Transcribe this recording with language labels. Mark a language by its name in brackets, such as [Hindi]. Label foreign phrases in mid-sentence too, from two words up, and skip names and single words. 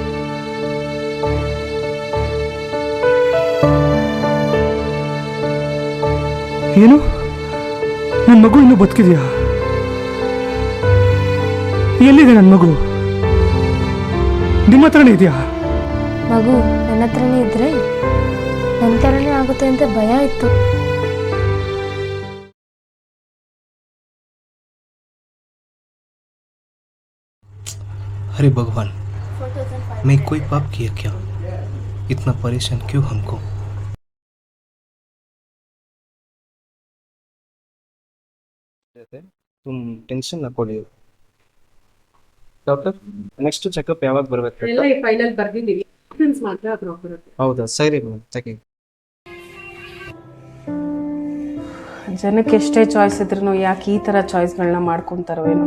[Kannada] ಏನು, ನನ್ನ ಮಗು ಇನ್ನೂ ಬದುಕಿದೆಯಾ? ಎಲ್ಲಿದೆ ನನ್ನ ಮಗು? ನಿಮ್ಮ ಹತ್ರನೇ ಇದೆಯಾ? ಮಗು ನನ್ನ ಹತ್ರನೇ ಇದ್ರೆ ನನ್ನ ಥರನೇ ಆಗುತ್ತೆ ಅಂತ ಭಯ ಇತ್ತು. [Hindi] अरे भगवान, मैं कोई पाप किया क्या? इतना परेशान क्यों हमको? तुम टेंशन [Kannada] ಹಾಕೊಳ್ಳಿ ಡಾಕ್ಟರ್. [English] next checkup [Kannada] ಯಾವಾಗ ಬರಬೇಕು? ಎಲ್ಲ ಈ ಫೈನಲ್ ಬರ್ದಿದ್ದೀವಿ, ಮಾತ್ರ ಪ್ರಾಪರ್. ಹೌದಾ, ಸರಿ ಮೇಡಮ್, ಚೆಕಿಂಗ್. ಜನಕ್ಕೆ ಎಷ್ಟೇ ಚಾಯ್ಸ್ ಇದ್ರೂ ಯಾಕೆ ಈ ಥರ ಚಾಯ್ಸ್ಗಳನ್ನ ಮಾಡ್ಕೊತಾರೋ ಏನೋ.